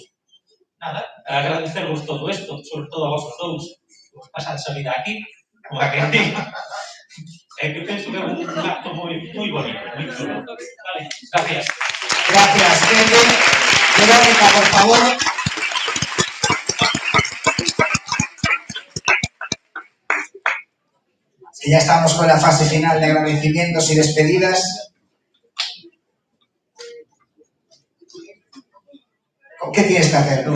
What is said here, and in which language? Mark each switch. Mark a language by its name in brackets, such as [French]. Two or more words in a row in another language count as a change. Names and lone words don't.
[Galician] Nada, agradecervos todo isto, sobre todo a vosotros dous, que pasades a vida aquí, como a que digo. Que penso que é un acto moi bonito, moi chulo. [Spanish] Vale, gracias. Gracias, Pepe. Verónica, por favor. Que ya estamos con la fase final de agradecimientos y despedidas. ¿Qué tienes que hacer, Luz?